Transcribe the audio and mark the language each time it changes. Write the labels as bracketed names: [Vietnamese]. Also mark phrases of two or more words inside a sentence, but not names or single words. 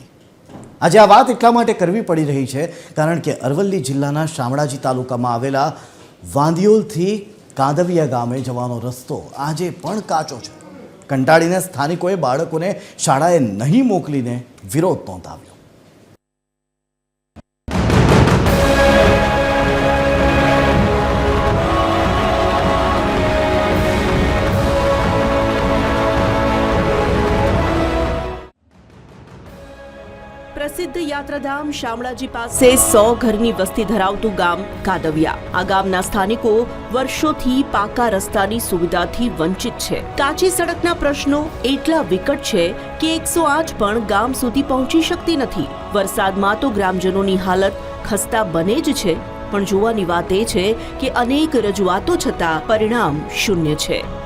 [Gujarati] આજે આ વાત એટલા માટે કરવી પડી રહી છે કારણ કે અરવલ્લી જિલ્લાના શામળાજી તાલુકામાં આવેલા વાંદિયોલથી કાંદવિયા ગામે જવાનો રસ્તો આજે પણ કાચો છે। કંટાળીને સ્થાનિકોએ બાળકોને શાળાએ નહીં મોકલીને વિરોધ નોંધાવ્યો। પ્રસિદ્ધ યાત્રાધામ શામળાજી પાસે 100 ઘરની વસ્તી ધરાવતું ગામ કાદવિયા। આ ગામના સ્થાનિકો વર્ષોથી પાકા रસ્તાની સુવિધાથી વંચિત છે। કાચી સડકના પ્રશ્નો એટલા વિકટ છે કે 108 પણ ગામ સુધી પહોંચી શકતી નથી। વરસાદમાં તો ગ્રામજનોની હાલત ખસ્તા બને જ છે, પણ જોવાની વાત એ છે કે અનેક રજૂઆતો છતાં પરિણામ શૂન્ય છે।